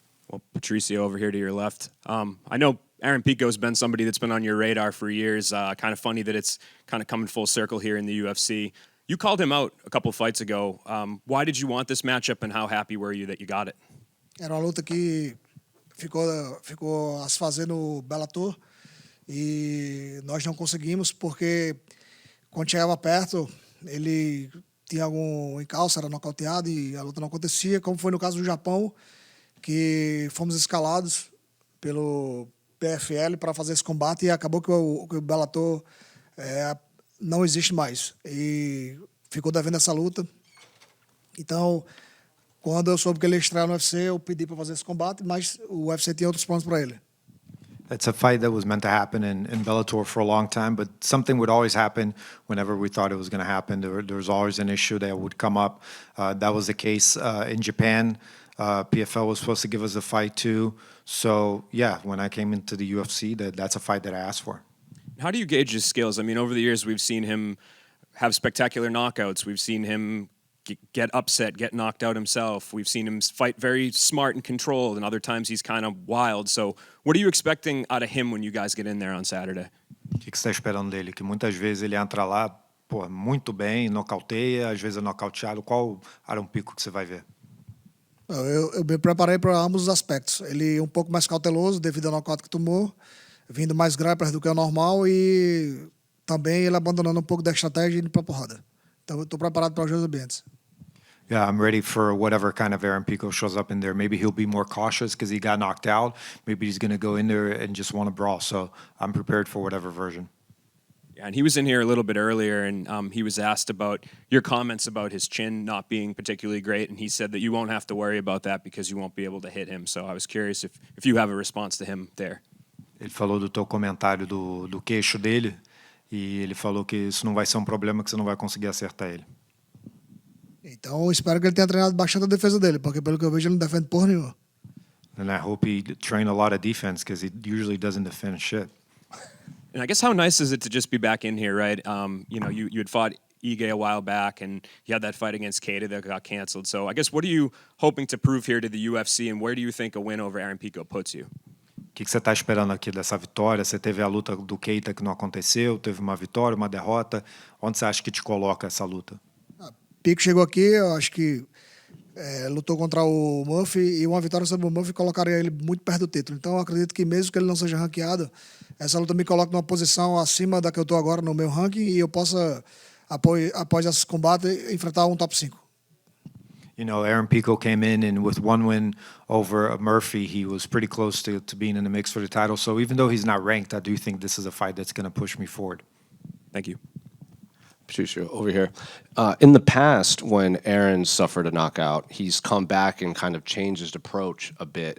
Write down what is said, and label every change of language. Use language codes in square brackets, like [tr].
[en] Well, Patricio over here to your left. I know Aaron Pico's been somebody that's been on your radar for years. Kind of funny that it's kind of coming full circle here in the UFC. You called him out a couple fights ago. Why did you want this matchup, and how happy were you that you got it? [pt] Era uma luta que ficou a se fazer no Bellator e nós não conseguimos porque quando chegava perto ele tinha algum encalço, era nocauteado e a luta não acontecia, como foi no caso do Japão, que fomos escalados pelo PFL para fazer esse combate e acabou que o Bellator não existe mais e ficou devendo essa luta. Então, quando eu soube que ele ia estrear no UFC, eu pedi para fazer esse combate, mas o UFC tinha outros planos para ele. [en] It's a fight that was meant to happen in Bellator for a long time, but something would always happen whenever we thought it was going to happen. There was always an issue that would come up. That was the case in Japan. PFL was supposed to give us a fight too. So, yeah, when I came into the UFC, that's a fight that I asked for. How do you gauge his skills? I mean, over the years, we've seen him have spectacular knockouts. We've seen him get upset, get knocked out himself. We've seen him fight very smart and controlled, and other times he's kind of wild. So what are you expecting out of him when you guys get in there on Saturday? [pt] O que você está esperando dele? Que muitas vezes ele entra lá, pô, muito bem, nocauteia, às vezes é nocauteado. Qual Aaron Pico que você vai ver? Eu me preparei para ambos os aspectos. Ele um pouco mais cauteloso devido ao nocaute que tomou, vindo mais grappler do que o normal e também ele abandonando um pouco da estratégia e indo para a porrada. Então eu estou preparado para os dois ambientes. [en] Yeah, I'm ready for whatever kind of Aaron Pico shows up in there. Maybe he'll be more cautious because he got knocked out. Maybe he's going to go in there and just want to brawl. So I'm prepared for whatever version. Yeah, and he was in here a little bit earlier, and he was asked about your comments about his chin not being particularly great, and he said that you won't have to worry about that because you won't be able to hit him. So I was curious if you have a response to him there. [pt] Ele falou do teu comentário do queixo dele e ele falou que isso não vai ser problema, que você não vai conseguir acertar ele. Então, espero que ele tenha treinado bastante a defesa dele, porque pelo que eu vejo ele não defende porra nenhuma. [en] And I hope he trained a lot of defense because he usually doesn't defend shit. And I guess how nice is it to just be back in here, right? You know, you had fought Ige a while back, and you had that fight against Keita that got canceled. So I guess what are you hoping to prove here to the UFC, and where do you think a win over Aaron Pico puts you? [pt] O que você está esperando aqui dessa vitória? Você teve a luta do Keita que não aconteceu, teve uma vitória, uma derrota. Onde você acha que te coloca essa luta? Pico chegou aqui, eu acho que lutou contra o Murphy e uma vitória sobre o Murphy colocaria ele muito perto do título. Então eu acredito que mesmo que ele não seja ranqueado, essa luta me coloca numa posição acima da que eu estou agora no meu ranking e eu possa, após esse combate, enfrentar um top 5. [en] You know, Aaron Pico came in and with one win over Murphy, he was pretty close to being in the mix for the title. So even though he's not ranked, I do think this is a fight that's going to push me forward. Thank you. Patricio, over here. In the past, when Aaron suffered a knockout, he's come back and kind of changed his approach a bit.